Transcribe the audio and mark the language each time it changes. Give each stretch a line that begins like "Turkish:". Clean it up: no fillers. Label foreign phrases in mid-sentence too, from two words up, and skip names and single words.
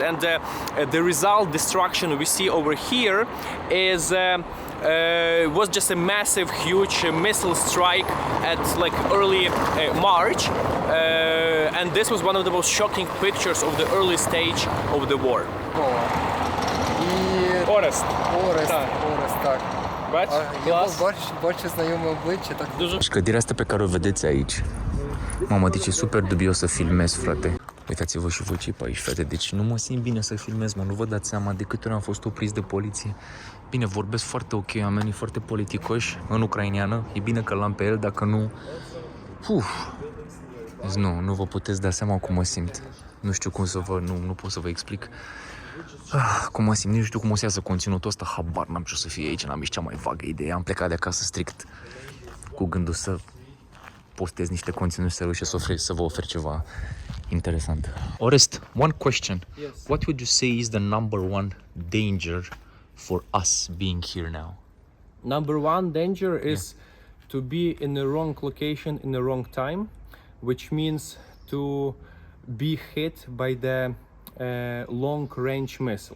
English: And the result, destruction we see over here is was just a massive, huge missile strike at like early March, and this was one of the most shocking pictures of the early stage of the war.
Ukrainian: Орест. Орест, так. Бачу знайоме обличчя, так.
Romanian: Clădirea asta pe care o vedeți aici, mamă, deci e super dubios să filmez, frate. Uitați-vă și voi ce pe aici, frate, deci nu mă simt bine să filmez, mă, nu vă dați seama de câte ori am fost opriți de poliție. Bine, vorbesc foarte ok, oamenii foarte politicoși, în ucraineană, e bine că l-am pe el, dacă nu... Deci nu vă puteți da seama cum mă simt. Nu știu cum să vă, nu pot să vă explic. Cum mă simt, nu știu cum o să iasă conținutul ăsta, habar n-am ce o să fie aici, n-am nici cea mai vagă idee. Am plecat de acasă strict cu gândul să postez niște conținut serios și să vă ofer ceva interesant.
English: Orest, one question. Yes. What would you say is the number one danger for us being here now? Number one danger is to be in the wrong location in the wrong time, which means to be hit by the long-range missile.